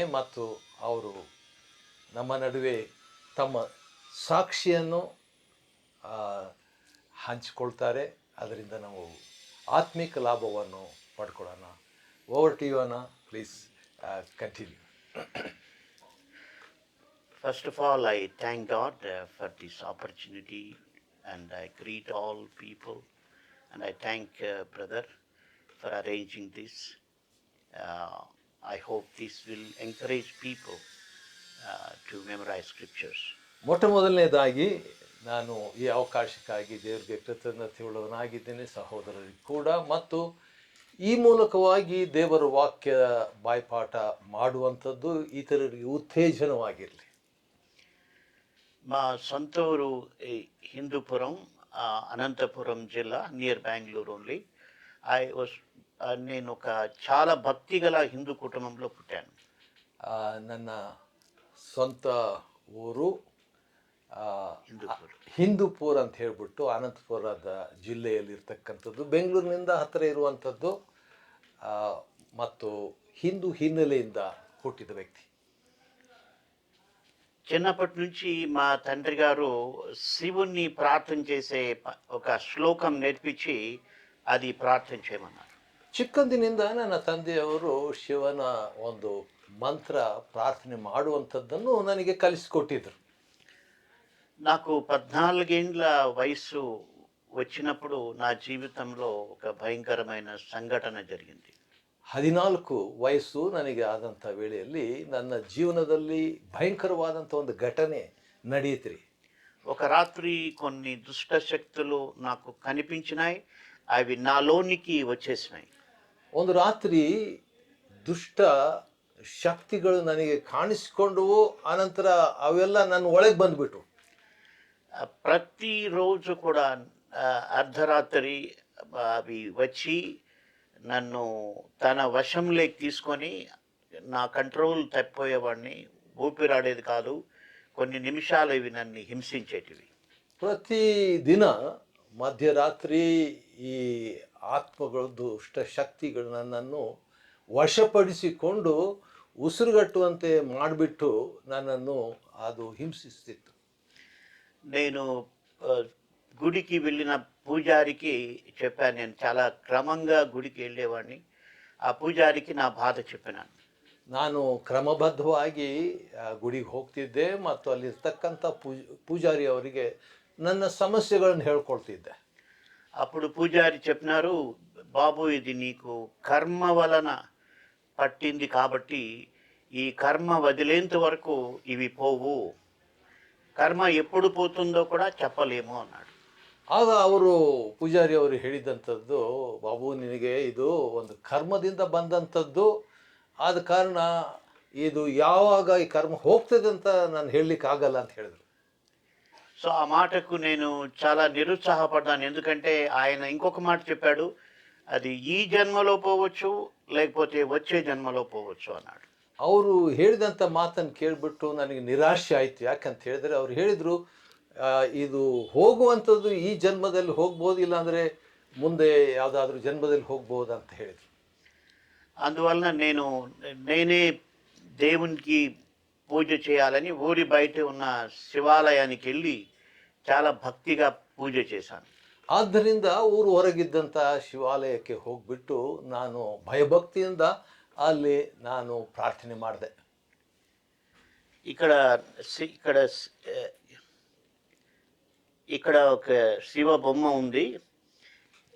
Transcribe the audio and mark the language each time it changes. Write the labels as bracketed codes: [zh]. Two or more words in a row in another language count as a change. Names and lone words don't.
[kn] ಮತ್ತು ಅವರು ನಮ್ಮ ನಡುವೆ ತಮ್ಮ ಸಾಕ್ಷಿಯನ್ನು ಹಂಚಿಕೊಳ್ತಾರೆ. ಅದರಿಂದ ನಾವು ಆತ್ಮಿಕ ಲಾಭವನ್ನು ಪಡ್ಕೊಳ್ಳೋಣ. [en] over to you ಅಣ್ಣ, please continue. First of all, I thank God for this opportunity, and I greet all people, and I thank brother for arranging this. I hope this will encourage people to memorize scriptures. [kn] ಮೊಟ್ಟ ಮೊದಲನೇದಾಗಿ ನಾನು ಈ ಅವಕಾಶಕ್ಕಾಗಿ ದೇವರಿಗೆ ಕೃತಜ್ಞತೆಯುಳ್ಳವನಾಗಿದ್ದೇನೆ, ಸಹೋದರರಿಗೆ ಕೂಡ. ಮತ್ತು ಈ ಮೂಲಕವಾಗಿ ದೇವರ ವಾಕ್ಯ ಬಾಯ್ಪಾಠ ಮಾಡುವಂಥದ್ದು ಇತರರಿಗೆ ಉತ್ತೇಜನವಾಗಿರಲಿ. [te] మా సొంత ఊరు హిందూపురం, అనంతపురం జిల్లా, [en] near Bengaluru only. [te] నేను ఒక చాలా భక్తి గల హిందూ కుటుంబంలో పుట్టాను. [kn] ನನ್ನ ಸ್ವಂತ ಊರು ಹಿಂದೂಪುರ ಅಂತ ಹೇಳ್ಬಿಟ್ಟು ಅನಂತಪುರದ ಜಿಲ್ಲೆಯಲ್ಲಿರ್ತಕ್ಕಂಥದ್ದು, ಬೆಂಗಳೂರಿನಿಂದ ಹತ್ತಿರ ಇರುವಂಥದ್ದು. ಮತ್ತು ಹಿಂದೂ ಹಿನ್ನೆಲೆಯಿಂದ ಹುಟ್ಟಿದ ವ್ಯಕ್ತಿ. [te] చిన్నప్పటి నుంచి మా తండ్రి గారు శివుణ్ణి ప్రార్థన చేసే ఒక శ్లోకం నేర్పించి అది ప్రార్థన చేయమన్నారు. [kn] ಚಿಕ್ಕಂದಿನಿಂದ ನನ್ನ ತಂದೆಯವರು ಶಿವನ ಒಂದು ಮಂತ್ರ ಪ್ರಾರ್ಥನೆ ಮಾಡುವಂಥದ್ದನ್ನು ನನಗೆ ಕಲಿಸಿಕೊಟ್ಟಿದ್ದರು. [te] నాకు 14 ఏళ్ల వయసు వచ్చినప్పుడు నా జీవితంలో ఒక భయంకరమైన సంఘటన జరిగింది. [kn] 14 ವಯಸ್ಸು ನನಗೆ ಆದಂಥ ವೇಳೆಯಲ್ಲಿ ನನ್ನ ಜೀವನದಲ್ಲಿ ಭಯಂಕರವಾದಂಥ ಒಂದು ಘಟನೆ ನಡೆಯಿತ್ರಿ. [te] ఒక రాత్రి కొన్ని దుష్ట శక్తులు నాకు కనిపించినాయి, అవి నాలోనికి వచ్చేసినాయి. [kn] ಒಂದು ರಾತ್ರಿ ದುಷ್ಟ ಶಕ್ತಿಗಳು ನನಗೆ ಕಾಣಿಸಿಕೊಂಡವು. ಆನಂತರ ಅವೆಲ್ಲ ನನ್ನ ಒಳಗೆ ಬಂದ್ಬಿಟ್ಟು [te] ప్రతిరోజు కూడా అర్ధరాత్రి అవి వచ్చి నన్ను తన వశంలోకి తీసుకొని నా కంట్రోల్ తప్పిపోయేవాడిని. ఊపిరాడేది కాదు. కొన్ని నిమిషాలు ఇవి నన్ను హింసించేటివి. [kn] ಪ್ರತಿದಿನ ಮಧ್ಯರಾತ್ರಿ ಈ ಆತ್ಮಗಳು, ದುಷ್ಟ ಶಕ್ತಿಗಳು ನನ್ನನ್ನು ವಶಪಡಿಸಿಕೊಂಡು ಉಸಿರುಗಟ್ಟುವಂತೆ ಮಾಡಿಬಿಟ್ಟು ನನ್ನನ್ನು ಅದು ಹಿಂಸಿಸ್ತಿತ್ತು. [te] నేను గుడికి వెళ్ళిన పూజారికి చెప్పాను. నేను చాలా క్రమంగా గుడికి వెళ్ళేవాడిని. ఆ పూజారికి నా బాధ చెప్పినాను. [kn] ನಾನು ಕ್ರಮಬದ್ಧವಾಗಿ ಗುಡಿಗೆ ಹೋಗ್ತಿದ್ದೆ ಮತ್ತು ಅಲ್ಲಿರ್ತಕ್ಕಂಥ ಪೂಜಾರಿ ಅವರಿಗೆ ನನ್ನ ಸಮಸ್ಯೆಗಳನ್ನು ಹೇಳ್ಕೊಳ್ತಿದ್ದೆ. [te] అప్పుడు పూజారి చెప్పినారు, బాబు ఇది నీకు కర్మ వలన పట్టింది కాబట్టి ఈ కర్మ వదిలేంత వరకు ఇవి పోవు. కర్మ ఎప్పుడు పోతుందో కూడా చెప్పలేము అన్నాడు. [kn] ಆಗ ಅವರು ಪೂಜಾರಿ ಅವರು ಹೇಳಿದಂಥದ್ದು, ಬಾಬು ನಿನಗೆ ಇದು ಒಂದು ಕರ್ಮದಿಂದ ಬಂದಂಥದ್ದು, ಆದ ಕಾರಣ ಇದು ಯಾವಾಗ ಈ ಕರ್ಮ ಹೋಗ್ತದೆ ಅಂತ ನಾನು ಹೇಳಲಿಕ್ಕೆ ಆಗಲ್ಲ ಅಂತ ಹೇಳಿದರು. [te] సో ఆ మాటకు నేను చాలా నిరుత్సాహపడ్డాను. ఎందుకంటే ఆయన ఇంకొక మాట చెప్పాడు, అది ఈ జన్మలో పోవచ్చు, లేకపోతే వచ్చే జన్మలో పోవచ్చు అన్నాడు. [kn] ಅವರು ಹೇಳಿದಂಥ ಮಾತನ್ನು ಕೇಳಿಬಿಟ್ಟು ನನಗೆ ನಿರಾಶೆ ಆಯಿತು. ಯಾಕಂತ ಹೇಳಿದ್ರೆ ಅವ್ರು ಹೇಳಿದರು, ಇದು ಹೋಗುವಂಥದ್ದು ಈ ಜನ್ಮದಲ್ಲಿ ಹೋಗ್ಬೋದು, ಇಲ್ಲಾಂದರೆ ಮುಂದೆ ಯಾವುದಾದ್ರೂ ಜನ್ಮದಲ್ಲಿ ಹೋಗ್ಬೋದು ಅಂತ ಹೇಳಿದರು. [te] అందువలన నేనే దేవునికి పూజ చేయాలని ఊరి బయట ఉన్న శివాలయానికి వెళ్ళి చాలా భక్తిగా పూజ చేశాను. [kn] ಆದ್ದರಿಂದ ಊರು ಹೊರಗಿದ್ದಂಥ ಶಿವಾಲಯಕ್ಕೆ ಹೋಗಿಬಿಟ್ಟು ನಾನು ಭಯಭಕ್ತಿಯಿಂದ ಅಲ್ಲಿ ನಾನು ಪ್ರಾರ್ಥನೆ ಮಾಡಿದೆ. [te] ఇక్కడ ఇక్కడ ఒక శివ బొమ్మ ఉంది.